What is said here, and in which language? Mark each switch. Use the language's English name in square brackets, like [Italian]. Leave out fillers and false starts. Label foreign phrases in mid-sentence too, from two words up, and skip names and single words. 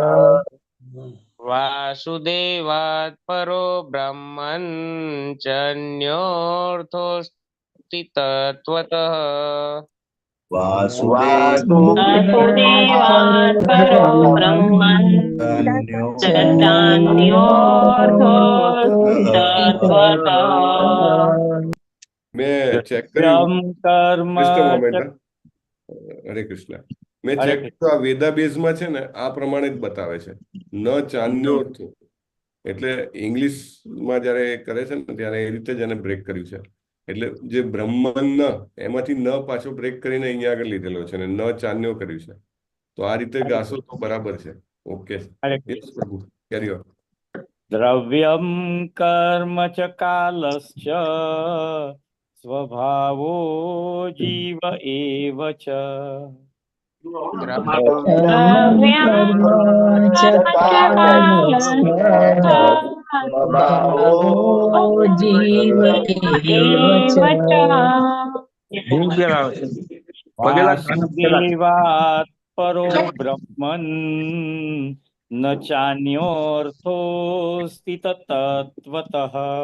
[Sanskrit] वासुदेवात् परो ब्रह्मन् चान्योऽर्थोऽस्ति तत्त्वतः वासुदेवात् परो ब्रह्मन् चान्योऽर्थोऽस्ति तत्त्वतः [Gujarati] મેં ચેક કર્યું કર્મ કૃષ્ણ મોમેન્ટ [Sanskrit] હરે કૃષ્ણ [Gujarati] મેં ચેક કર્યું આ વેદાબેઝમાં છે ને આ પ્રમાણે જ બતાવે છે [Sanskrit] ન ચાન્યો અર્થો [Gujarati] એટલે ઇંગ્લિશમાં જયારે કરે છે ને ત્યારે એ રીતે જ એને બ્રેક કર્યું છે એટલે જે બ્રહ્મન ન એમાંથી ન પાછો બ્રેક કરીને અહીંયા આગળ લીધેલો છે અને [Sanskrit] ન ચાન્યો [Gujarati] કર્યું છે તો આ રીતે ગાશો તો બરાબર છે ઓકે પ્રભુ [English] carry on [Sanskrit] દ્રવ્યમ કર્મ ચ કાલશ્ચ સ્વભાવો જીવ એવ ચ जीव एव च वासुदेवात् परो ब्रह्मन् न चान्योऽर्थोऽस्ति तत्त्वतः